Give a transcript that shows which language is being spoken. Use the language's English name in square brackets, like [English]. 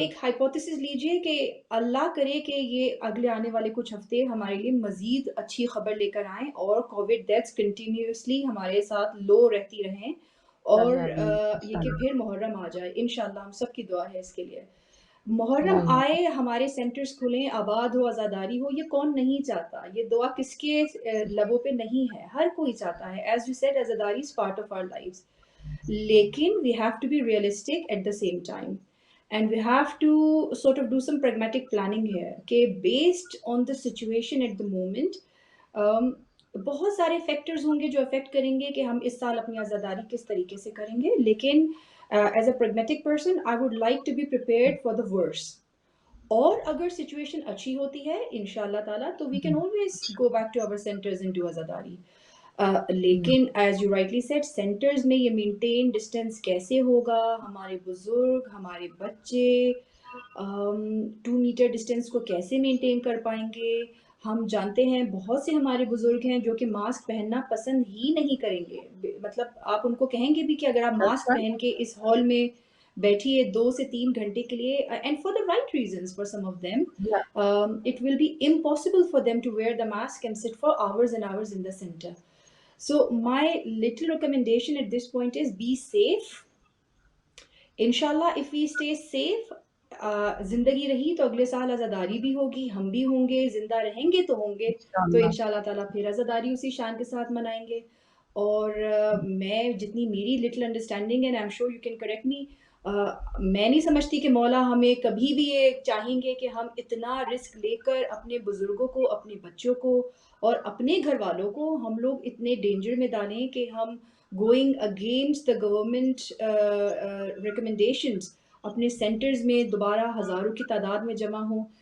[Hindi] एक हाइपोथेसिस लीजिए कि अल्लाह करे कि ये अगले आने वाले कुछ हफ्ते हमारे लिए मजीद अच्छी खबर लेकर आएँ और कोविड डेथ्स कंटिन्यूअसली हमारे साथ लो रहती रहें, और कामयाबी ये कि इंशाल्लाह। फिर मुहर्रम आ जाए इंशाल्लाह। हम सब की दुआ है इसके लिए। मुहर्रम आमीन। आए, हमारे सेंटर्स खुलें, आबाद हो, आज़ादारी हो, ये कौन नहीं चाहता? ये दुआ किसके लबों पे नहीं है? हर कोई चाहता है। [English] As you said, azadari is part of our lives. [Hindi] लेकिन [English] we have to be realistic at the same time, and we have to sort of do some pragmatic planning here कि based on the situation at the moment, um, [Hindi] बहुत सारे factors होंगे जो affect करेंगे कि हम इस साल अपनी आज़ादारी किस तरीके से करेंगे। लेकिन [English] as a pragmatic person I would like to be prepared for the worst, [Hindi] और अगर सिचुएशन अच्छी होती है इंशाल्लाह ताला तो [English] We can always go back to our centres and do azadari. Hmm, [Hindi] लेकिन as you rightly said, centres में ये मेंटेन डिस्टेंस कैसे होगा? हमारे बुजुर्ग, हमारे बच्चे 2 मीटर डिस्टेंस को कैसे मेंटेन कर पाएंगे? हम जानते हैं बहुत से हमारे बुजुर्ग हैं जो कि मास्क पहनना पसंद ही नहीं करेंगे। मतलब आप उनको कहेंगे भी कि अगर आप [English] that's [Hindi] मास्क [English] right. [Hindi] पहन के इस हॉल में बैठिए 2 से 3 घंटे के लिए, [English] And for the right reasons for some of them, Yeah. it will be impossible for them to wear the mask and sit for hours and hours in the center. So my little recommendation at this point is be safe. [Hindi] Inshallah, [English] if we stay safe, [Hindi] जिंदगी रही तो अगले साल आज़ादारी भी होगी, हम भी होंगे, जिंदा रहेंगे तो होंगे। तो इंशाल्लाह। इंशाल्लाह ताला फिर आज़ादारी उसी शान के साथ मनाएंगे। और मैं जितनी मेरी लिटिल अंडरस्टैंडिंग है, [English] I am sure you can correct me, [Hindi] मैं नहीं समझती कि मौला हमें कभी भी ये चाहेंगे कि हम इतना रिस्क लेकर अपने बुजुर्गों को, अपने बच्चों को और अपने घर वालों को हम लोग इतने डेंजर में डालें कि हम [English] going against the government recommendations [Hindi] अपने सेंटर्स में दोबारा हज़ारों की तादाद में जमा हों।